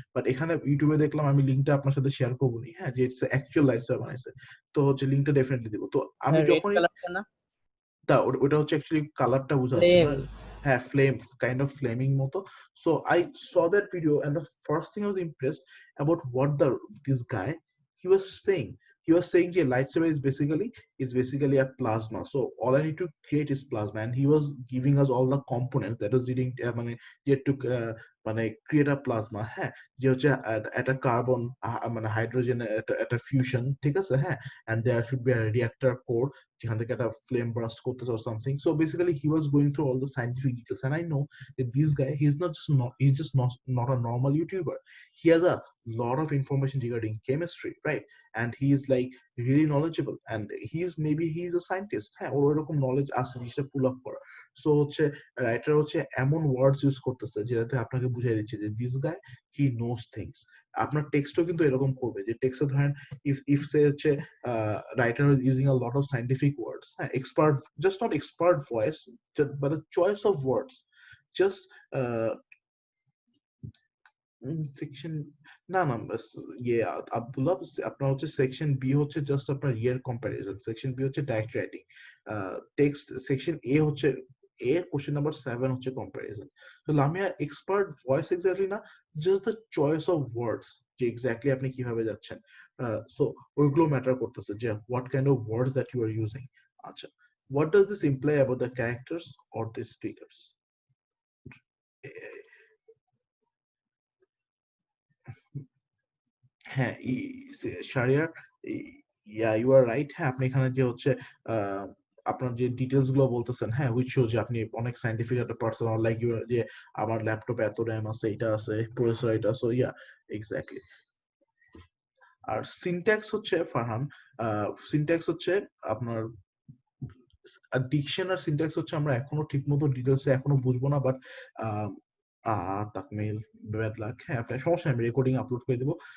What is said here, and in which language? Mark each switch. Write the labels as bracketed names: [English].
[Bangla] But এখানে ইউটিউবে দেখলাম, আমি লিংকটা আপনার সাথে শেয়ার করবো নি, হ্যাঁ, যে [English] it's actual lightsaber [Bangla] বানাইছে। তো হচ্ছে লিংকটা ডেফিনেটলি দিব। তো আমি [English] red [Bangla] যখনই কালারটা না? ওটা হচ্ছে অ্যাকচুয়ালি কালারটা বোঝা যাচ্ছে [English] Flame. না, হ্যাঁ, flame, kind of flaming মতো। So I saw that video and the first thing I was impressed about what this guy he was saying. He was saying that lightsaber is basically a plasma. So all I need to create is plasma, and he was giving us all the components that was leading মানে যে to মানে create a plasma, হ্যাঁ, [Bangla] যে হচ্ছে একটা carbon মানে hydrogen একটা fusion, ঠিক আছে, [English] হ্যাঁ, and there should be a reactor core [Bangla] যেখান থেকে একটা ফ্লেম ব্রাস্ট করতেছে [English] or something. So basically he was going through all the scientific details, and I know that this guy, he's just not a normal YouTuber. He has a lot of information regarding chemistry, right? And he is like really knowledgeable, and he's a scientist, হ্যাঁ, [Bangla] ওর এরকম knowledge আছে জিনিসটা pull up করা। So হচ্ছে writer হচ্ছে এমন ওয়ার্ডস use করতেছে যেটাতে আপনাকে বুঝাই দিচ্ছে যে [English] This guy he knows things. [Bangla] আপনার টেক্সটও কিন্তু এরকম করবে, যে টেক্সটে ধরেন ইফ সে হচ্ছে [English] writer is using a lot of scientific words, expert, just not expert voice, but a choice of words, just section না না ইয়ে আব্দুল্লাহ, আপনার হচ্ছে section B হচ্ছে just আপনার your comparison, section B হচ্ছে direct writing, text section A হচ্ছে question number 7 হচ্ছে কম্পারিজন। তো লামিয়া এক্সপার্ট ভয়েস এক্স্যাক্টলি না, just the choice of words, যে এক্স্যাক্টলি [Bangla] আপনি কিভাবে যাচ্ছেন। [English] So ওইগুলো matter করতেছে, যে what kind of words that you are using. আচ্ছা, What does this imply about the characters or the speakers? [Bangla] হ্যাঁ, [English] Shahriar, yeah, you are right. [Bangla] হ্যাঁ, আপনি এখানে যে হচ্ছে আহ, আপনার যে ডিটেলস গুলো বলতেছেন, হ্যাঁ, [English] which shows [Bangla] যে আপনি অনেক সাইন্টিফিক একটা পারসন, লাইক ইউ, যে আমার ল্যাপটপে এত র্যাম আছে, এটা আছে, প্রসেসর এটা, সো ইয়া, এক্স্যাক্টলি। আর সিনট্যাক্স হচ্ছে ফারহান, সিনট্যাক্স হচ্ছে আপনার ডিকশন, আর সিনট্যাক্স হচ্ছে আমরা এখনো ঠিকমতো ডিটেলসে এখনো বুঝবো না, বাট তাকমিল, ব্যাড লাক, হ্যাঁ, আপনার সমস্যা নেই, আমি রেকর্ডিং আপলোড করে দেবো।